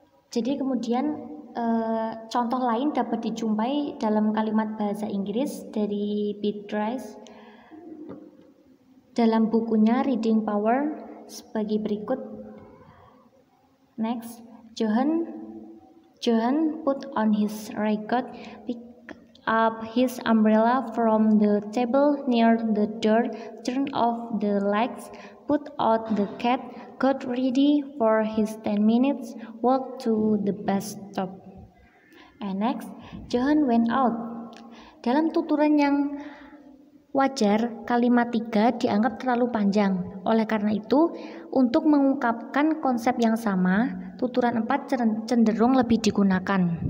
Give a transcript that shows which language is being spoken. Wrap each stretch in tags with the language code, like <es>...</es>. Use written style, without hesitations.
<id>Jadi kemudian contoh lain dapat dijumpai dalam kalimat bahasa Inggris dari Beatrice dalam bukunya Reading Power sebagai berikut.</id> <en>Next, Johan put on his raincoat, up his umbrella from the table near the door, turned off the lights, put out the cat, got ready for his 10 minutes walk to the bus stop. And next, Johan went out.</en> <id>Dalam tuturan yang wajar, kalimat 3 dianggap terlalu panjang. Oleh karena itu, untuk mengungkapkan konsep yang sama, tuturan 4 cenderung lebih digunakan.</id>